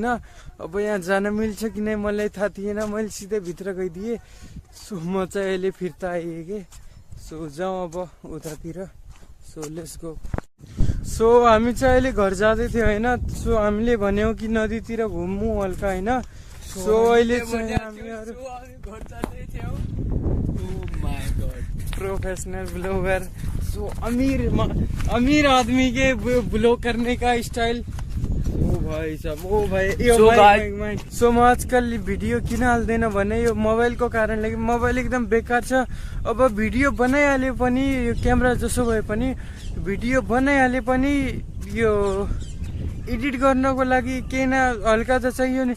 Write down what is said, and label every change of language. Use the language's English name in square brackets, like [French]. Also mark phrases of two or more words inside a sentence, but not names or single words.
[Nepali] अब यहाँ जान मिल्छ कि नै मलाई थाहा थिएन, मैले सिधै भित्र गइदिएँ। सो म चाहिँ अहिले फिर्ता आएँ कि। सो जाउँ अब उतातिर। सो [English] let's go. [Nepali] सो हामी चाहिँ अहिले घर जाँदै थियो होइन। सो हामीले भन्यौँ कि नदीतिर घुमौँ हल्का होइन। सो अहिले चाहिँ हामीहरू [English] professional blogger, [Hindi] सो अमीर आदमी के ब्लॉग करने का स्टाइल। [Nepali] ओ भाइ साहब, ओ भाइ सो म आजकल भिडियो किन हाल्दैन भने यो मोबाइलको कारणले, मोबाइल एकदम बेकार छ। अब भिडियो बनाइहाले पनि यो क्यामेरा जसो भए पनि भिडियो बनाइहाले पनि यो एडिट गर्नको लागि केही न हल्का त चाहियो नि।